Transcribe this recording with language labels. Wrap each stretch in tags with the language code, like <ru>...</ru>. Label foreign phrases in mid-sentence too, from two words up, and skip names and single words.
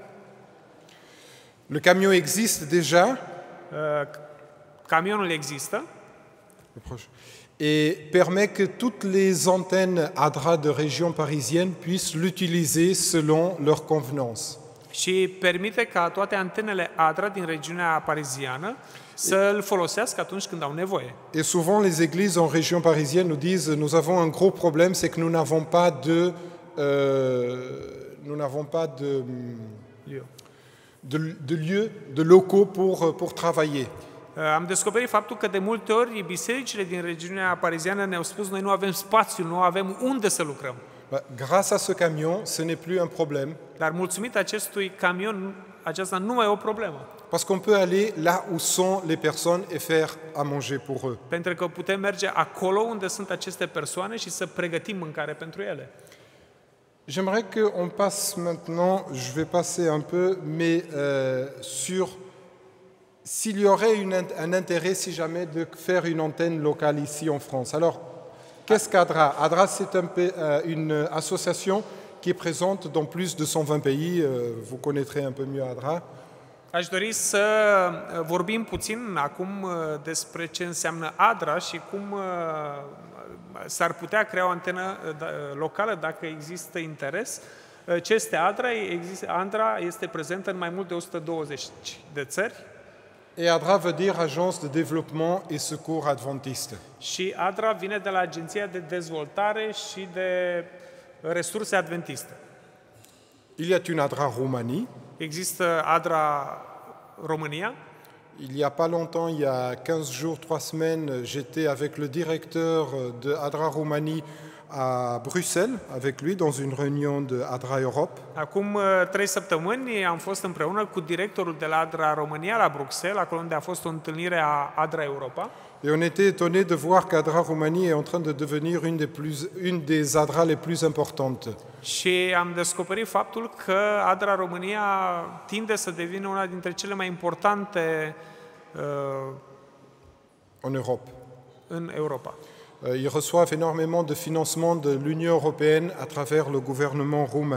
<fr>Le camion existe déjà</fr> <ro>Camionul există</ro> <fr>et permet que toutes les antennes ADRA de région parisienne puissent l'utiliser selon leur convenance.</fr> <ro>și permite ca toate antenele ADRA din regiunea pariziană să îl folosească atunci când au nevoie.</ro> <fr>Et souvent les églises en région parisienne nous disent nous avons un gros problème, c'est que nous n'avons pas de lieux, de locaux pour travailler.</fr> <ro>Am descoperit faptul că de multe ori bisericile din regiunea pariziană ne-au spus noi nu avem spațiu, nu avem unde să lucrăm.</ro> <fr>Grâce à ce camion, ce n'est plus un problème.</fr> <ro>Dar mulțumit acestui camion, aceasta nu mai e o problemă.</ro> <fr>Parce qu'on peut aller là où sont les personnes et faire à manger pour eux.</fr> <ro>Pentru că putem merge acolo unde sunt aceste persoane și să pregătim mâncare pentru ele.</ro> <fr>J'aimerais qu'on passe maintenant, je vais passer un peu, mais sur s'il y aurait un intérêt, si jamais, de faire une antenne locale ici en France. Alors, qu'est-ce qu'ADRA? ADRA, c'est une association qui est présente dans plus de 120 pays. Vous connaîtrez un peu mieux ADRA.</fr> <ro>Aș dori să vorbim puțin acum despre ce înseamnă ADRA și cum s-ar putea crea o antenă locală dacă există interes. Ce este ADRA? ADRA este prezentă în mai mult de 120 de țări.</ro> <fr>Et ADRA veut dire Agence de Développement et Secours Adventiste.</fr> <ro>Și ADRA vine de la Agenția de Dezvoltare și de Resurse Adventiste.</ro> <fr>Il y a une ADRA Roumanie.</fr> <ro>Există ADRA România.</ro> <fr>Il y a pas longtemps, il y a 15 jours, 3 semaines, j'étais avec le directeur de ADRA Roumanie à Bruxelles, avec lui, dans une réunion de ADRA Europe.</fr> <ro>Acum 3 săptămâni am fost împreună cu directorul de la ADRA România la Bruxelles, acolo unde a fost o întâlnire a ADRA Europa.</ro> <fr>Et on était étonné de voir qu'ADRA Roumanie est en train de devenir une des ADRA les plus importantes.</fr> <ro>Și am descoperit faptul că ADRA România tinde să devină una dintre cele mai importante</ro> <fr>en Europe.</fr> <ro>În Europa.</ro> <fr>Ils reçoivent énormément de financement de l'Union européenne à travers le gouvernement roumain.</fr>